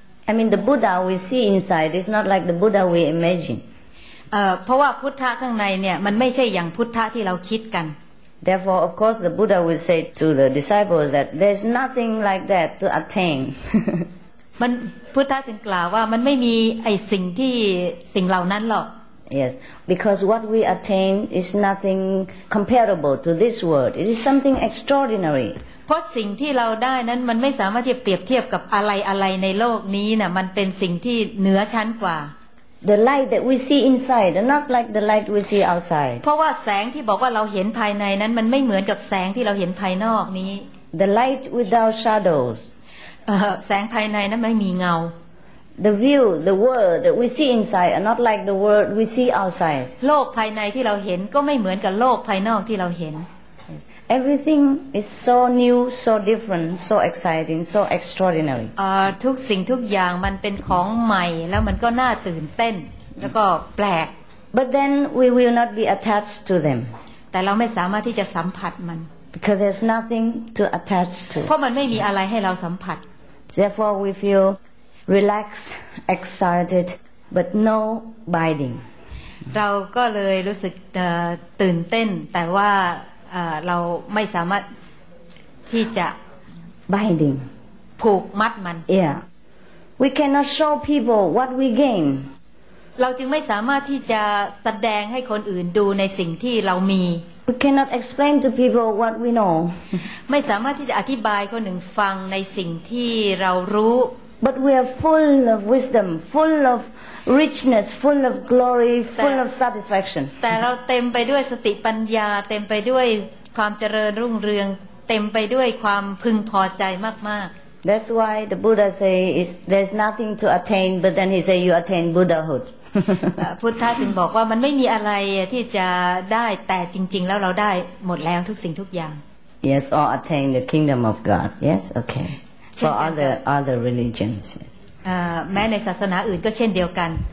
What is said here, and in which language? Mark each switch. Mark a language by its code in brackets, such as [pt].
[en] I mean the Buddha we see inside is not like the Buddha we imagine. [th] เพราะว่าพุทธะข้างในเนี่ยมันไม่ใช่อย่างพุทธะที่เราคิดกัน [en] Therefore, of course, the Buddha will say to the disciples that there's nothing like that to attain. [th] มันพุทธะจึงกล่าวว่ามันไม่มีไอ้สิ่งเหล่านั้นหรอก [en] Yes, because what we attain is nothing comparable to this world. It is something extraordinary. [th] เพราะสิ่งที่เราได้นั้นมันไม่สามารถที่จะเปรียบเทียบกับอะไรในโลกนี้น่ะมันเป็นสิ่งที่เหนือชั้นกว่า [en] The light that we see inside and not like the light we see outside. [th] เพราะว่าแสงที่บอกว่าเราเห็นภายในนั้นมันไม่เหมือนกับแสงที่เราเห็นภายนอกนี้ [en] The light without shadows. [th] แสงภายในนั้นไม่มีเงา [en] The view, the world that we see inside are not like the world we see outside. [th] โลกภายในที่เราเห็นก็ไม่เหมือนกับโลกภายนอกที่เราเห็น [en] Everything is so new, so different, so exciting, so extraordinary. [th] ทุกสิ่งทุกอย่างมันเป็นของใหม่แล้วมันก็น่าตื่นเต้นแล้วก็แปลก [en] But then we will not be attached to them. [th] แต่เราไม่สามารถที่จะสัมผัสมัน [en] Because there's nothing to attach to. [th] เพราะมันไม่มีอะไรให้เราสัมผัส [en] Therefore we feel relaxed, excited, but no binding. [th] เราก็เลยรู้สึกตื่นเต้นแต่ว่าเราไม่สามารถที่จะ [en] binding [th] ผูกมัดมัน [en] Yeah, we cannot show people what we gain. [th] เราจึงไม่สามารถที่จะแสดงให้คนอื่นดูในสิ่งที่เรามี [en] We cannot explain to people what we know. [th] ไม่สามารถที่จะอธิบายคนหนึ่งฟังในสิ่งที่เรารู้ [en] But we are full of wisdom, full of richness, full of glory, full of satisfaction. [th] แต่เราเต็มไปด้วยสติปัญญาเต็มไปด้วยความเจริญรุ่งเรืองเต็มไปด้วยความพึงพอใจมากๆ [en] That's why the Buddha say is there's nothing to attain, but then he say you attain Buddhahood. [th] พุทธะจึงบอกว่ามันไม่มีอะไรที่จะได้แต่จริงๆแล้วเราได้หมดแล้วทุกสิ่งทุกอย่าง [en] Yes, or attain the kingdom of God. Yes, okay. For other religions. Yes. [th] แม้ในศาสนาอื่นก็เช่นเดียวกัน